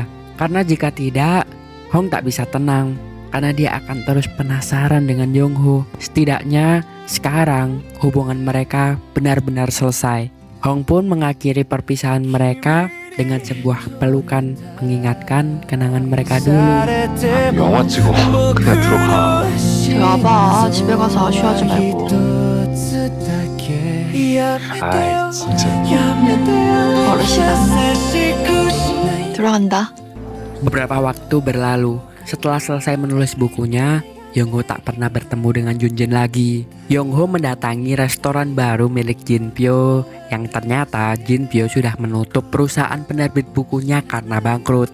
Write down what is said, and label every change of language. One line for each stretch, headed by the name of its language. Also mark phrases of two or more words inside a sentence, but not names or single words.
Indonesian: Karena jika tidak, Hong tak bisa tenang karena dia akan terus penasaran dengan Yongho. Setidaknya sekarang hubungan mereka benar-benar selesai. Hong pun mengakhiri perpisahan mereka dengan sebuah pelukan mengingatkan kenangan mereka dulu.
Korean: 영화 찍어. 그냥 들어가. 쟤 와봐. 집에 가서 아쉬워하지 말고. 아이 진짜. 버릇이다. 들어간다.
Indonesian: Beberapa waktu berlalu. Setelah selesai menulis bukunya, Yongho tak pernah bertemu dengan Junjin lagi. Yongho mendatangi restoran baru milik Jinpyo yang ternyata Jinpyo sudah menutup perusahaan penerbit bukunya karena bangkrut.